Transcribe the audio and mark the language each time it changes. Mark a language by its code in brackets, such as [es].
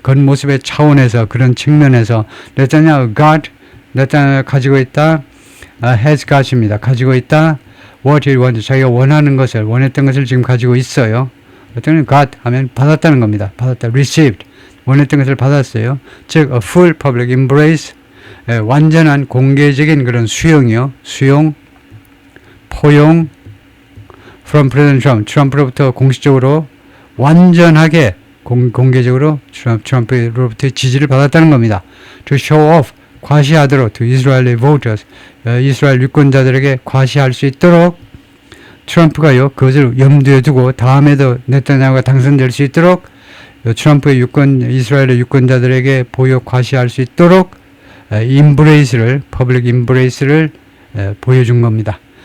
[ko] 겉모습의 차원에서 그런 측면에서 네타냐후가 가지고 있다, has got입니다. 가지고 있다, [en] what he wanted, [ko] 자기가 원하는 것을, 원했던 것을 지금 가지고 있어요. 어떤 got 하면 받았다는 겁니다. 받았다, received, 원했던 것을 받았어요. 즉 [en] a full public embrace, [ko] 완전한 공개적인 그런 수용이요. 수용, 포용 [en] from President Trump. [ko] 트럼프로부터 공식적으로 완전하게 공개적으로 트럼프로부터 지지를 받았다는 겁니다. [en] To show off, [ko] 과시하도록 [en] to Israeli voters. [ko] 이스라엘 유권자들에게 과시할 수 있도록 트럼프가요. 그것을 염두에 두고 다음에도 네타냐후가 당선될 수 있도록 트럼프의 이스라엘의 유권자들에게 보여 과시할 수 있도록 임브레이스를, 퍼블릭 임브레이스를 보여준 겁니다.